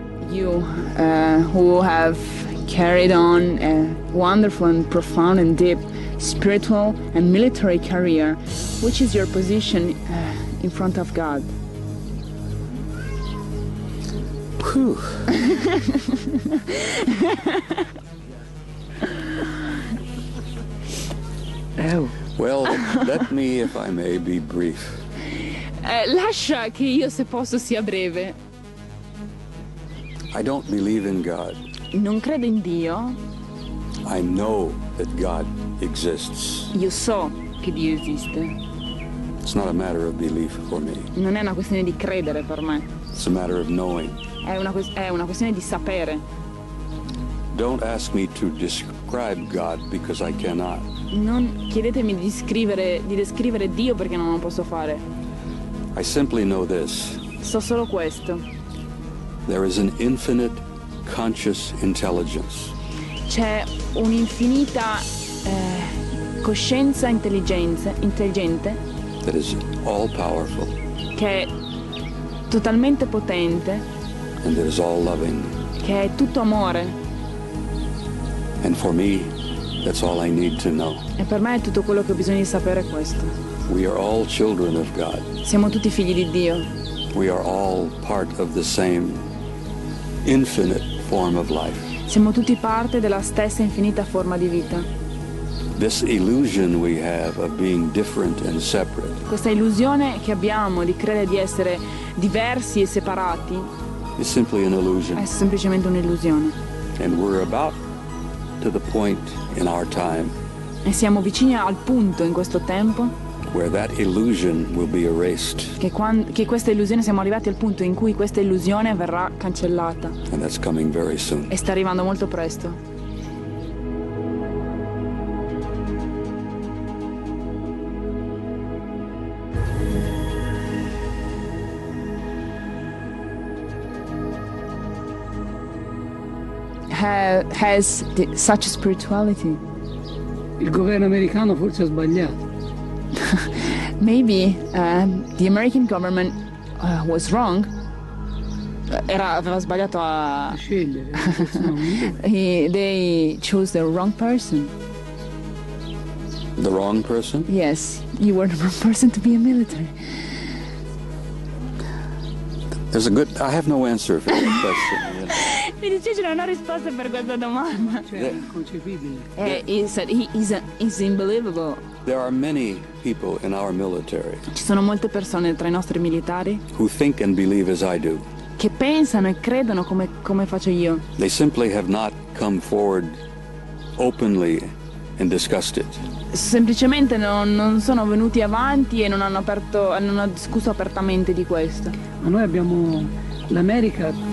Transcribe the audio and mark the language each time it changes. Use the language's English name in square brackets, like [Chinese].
[English] You who have carried on a wonderful and profound and deep spiritual and military career, which is your position in front of God? Whew. Well, let me, if I may, be brief. [Italian] Lascia che io, se posso, sia breve. [English] I don't believe in God. [Italian] Non credo in Dio. [English] I know that God exists. [Italian] Io so che Dio esiste. [English] It's not a matter of belief for me. [Italian] Non è una questione di credere per me. [English] It's a matter of knowing. [Italian] È una questione di sapere. [English] Don't ask me to describe God because I cannot. [Italian] Non chiedetemi di descrivere Dio perché non lo posso fare. [English] I simply know this. [Italian] So solo questo. [English] There is an infinite conscious intelligence. [Italian] C'è un'infinita coscienza intelligente [English] That is all powerful. [Italian] Che è totalmente potente. [English] And that is all loving. [Italian] Che è tutto amore. [English] And for me, that's all I need to know. [Italian] E per me è tutto quello che ho bisogno di sapere questo. [English] We are all children of God. [Italian] Siamo tutti figli di Dio. [English] We are all part of the same infinite form of life. [Italian] Siamo tutti parte della stessa infinita forma di vita. [English] This illusion we have of being different and separate. [Italian] Questa illusione che abbiamo di credere di essere diversi e separati [English] is simply an illusion. [Italian] È semplicemente un'illusione. [English] And we're about to the point in our time [Italian] E siamo vicini al punto in questo tempo [English] where that illusion will be erased. [Italian] Che questa illusione, siamo arrivati al punto in cui questa illusione verrà cancellata. [English] And that's coming very soon. [Italian] E sta arrivando molto presto. [English] Has such a spirituality. [Italian] Il governo americano forse ha sbagliato. [English] Maybe the American government was wrong. [Italian] Aveva sbagliato a Scegliere. [English] They chose the wrong person. The wrong person? Yes, you were the wrong person to be a military. I have no answer for that question. You know. [Italian] Mi dice non ho risposta per questa domanda. Cioè, è inconcepibile. [English] He said he's unbelievable. There are many people in our military [Italian] Ci sono molte persone tra i nostri militari [English] who think and believe as I do. [Italian] che pensano e credono come faccio io. [English] They simply have not come forward openly and discussed it. [Italian] Semplicemente non sono venuti avanti e non hanno discusso apertamente di questo. Ma noi abbiamo l'America.